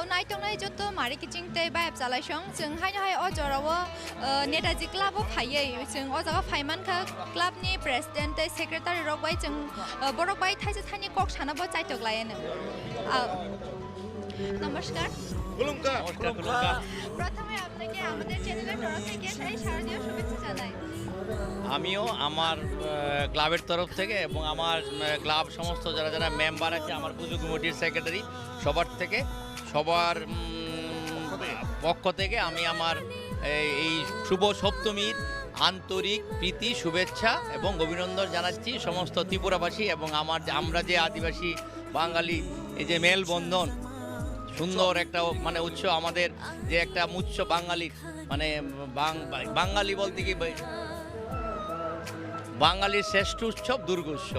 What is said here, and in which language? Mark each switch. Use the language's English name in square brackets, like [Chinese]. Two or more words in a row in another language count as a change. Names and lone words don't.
[Kok Borok] tongna jotto mari kiching tei baib jalai song jeng hai o jorawo netaji club o phaiye jeng o jaga phaiman kha club ni president tei secretary rok bai jeng borok bai thaise thani kok sana bo chaitok layen [Bangla] নমস্কার প্রথমে আপনাকে আমাদের চ্যানেলের তরফ থেকে সেই শারদীয় শুভেচ্ছা জানাই আমিও আমার ক্লাবের তরফ থেকে এবং আমার ক্লাব সমস্ত যারা যারা মেম্বার আছে আমার পুজো কমিটির সেক্রেটারি সবার পক্ষ থেকে আমি আমার এই শুভ সপ্তমীর আন্তরিক প্রীতি শুভেচ্ছা এবং অভিনন্দন জানাচ্ছি সমস্ত ত্রিপুরাবাসী এবং আমরা যে আদিবাসী বাঙালি এই যে মেলবন্ধন সুন্দর একটা মানে উৎসব আমাদের যে একটা উৎসব বাঙালির মানে বাঙালি বলতে কি বাঙালির শ্রেষ্ঠ উৎসব দুর্গা উৎসব।